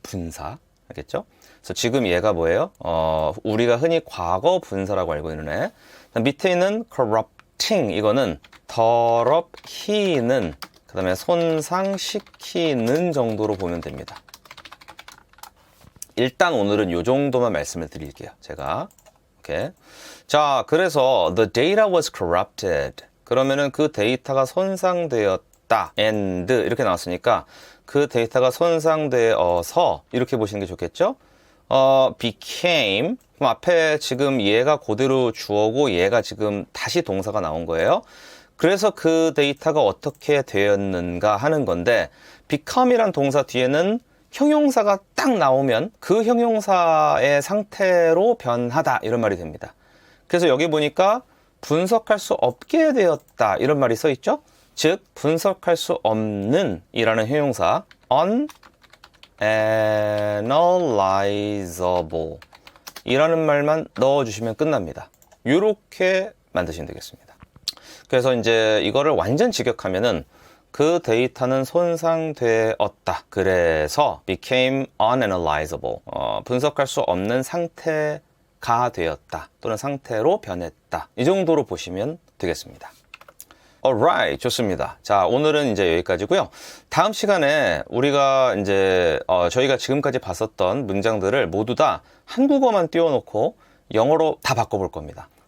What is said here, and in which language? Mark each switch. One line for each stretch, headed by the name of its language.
Korean: 분사, 알겠죠? 그래서 지금 얘가 뭐예요? 우리가 흔히 과거 분사라고 알고 있는 애. 밑에 있는 corrupting, 이거는 더럽히는, 그 다음에 손상시키는 정도로 보면 됩니다. 일단 오늘은 이 정도만 말씀을 드릴게요, 제가. 오케이. 자, 그래서
English: the data was corrupted.
Korean: 그러면은 그 데이터가 손상되었다. and 이렇게 나왔으니까 그 데이터가 손상되어서 이렇게 보시는 게 좋겠죠? became, 그럼 앞에 지금 얘가 그대로 주어고 얘가 지금 다시 동사가 나온 거예요. 그래서 그 데이터가 어떻게 되었는가 하는 건데, become이란 동사 뒤에는 형용사가 딱 나오면 그 형용사의 상태로 변하다 이런 말이 됩니다. 그래서 여기 보니까 분석할 수 없게 되었다 이런 말이 써 있죠. 즉 분석할 수 없는 이라는 형용사 unanalyzable 이라는 말만 넣어주시면 끝납니다. 이렇게 만드시면 되겠습니다. 그래서 이제 이거를 완전 직역하면은 그 데이터는 손상되었다. 그래서
English: became unanalyzable.
Korean: 분석할 수 없는 상태가 되었다. 또는 상태로 변했다. 이 정도로 보시면 되겠습니다. alright, 좋습니다. 자, 오늘은 이제 여기까지고요. 다음 시간에 우리가 이제 저희가 지금까지 봤었던 문장들을 모두 다 한국어만 띄워놓고 영어로 다 바꿔볼 겁니다.